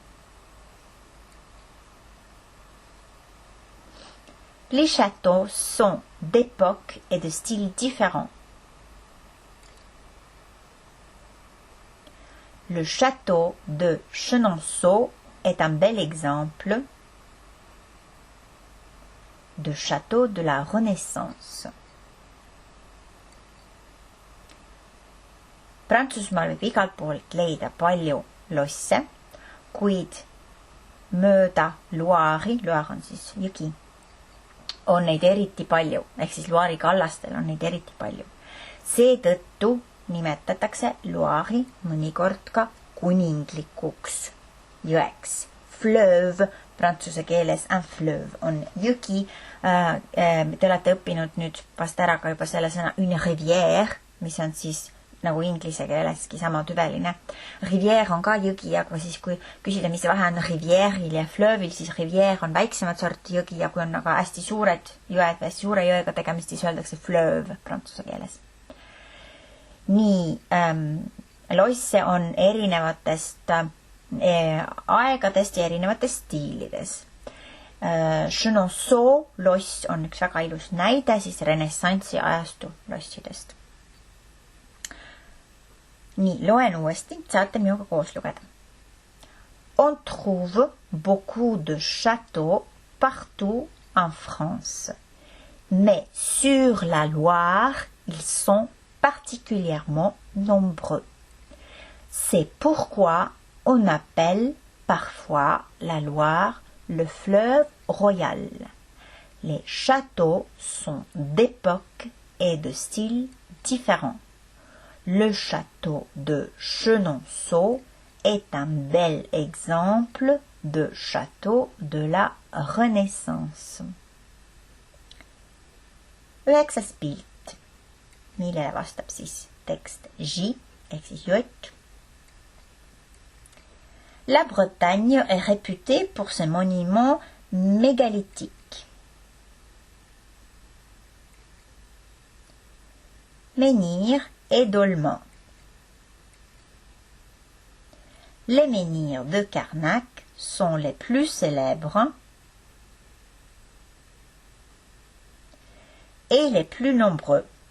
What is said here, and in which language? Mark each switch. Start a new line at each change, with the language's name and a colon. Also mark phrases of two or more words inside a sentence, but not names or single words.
French: Les châteaux sont d'époques et de styles différents. Le château de Chenonceau est un bel exemple de château de la Renaissance.
Estonian: Prantsusmaal võib igalt poolt leida palju losse, kuid mööda Loire'i, Loire on siis jõgi, on neid eriti palju, ehk siis Loire'i kallastel on neid eriti palju. Seetõttu nimetatakse Loire'i mõnikord ka kuninglikuks jõeks. Fleuve, prantsuse keeles
French: un fleuve
Estonian: on jõgi. Te olete õppinud nüüd vast ära ka juba selle sõna
French: une rivière,
Estonian: mis on siis nagu inglise keeleski sama tüveline. Rivière on ka jõgi, aga siis kui küsida, mis vahe on rivière'il ja fleuve'il, siis rivière on väiksemat sorti jõgi ja kui on aga hästi suured jõed või hästi suure jõega tegemist, siis öeldakse fleuve prantsuse keeles. Nii, losse on erinevatest aegadest ja erinevatest stiilides. Chenonceau loss on üks väga ilus näide siis renessansi ajastu lossidest. Nii, loen uuesti, saate minuga koos lugeda.
French: On trouve beaucoup de châteaux partout en France. Mais sur la Loire, ils sont particulièrement nombreux. C'est pourquoi on appelle parfois la Loire le fleuve royal. Les châteaux sont d'époques et de styles différents. Le château de Chenonceau est un bel exemple de château de la Renaissance.
Estonian: 9. pilt, millele vastab siis tekst J ehk siis jott.
French: La Bretagne est réputée pour ses monuments mégalithiques. Menhir et dolmens. Les menhirs de Carnac sont les plus célèbres et les plus nombreux.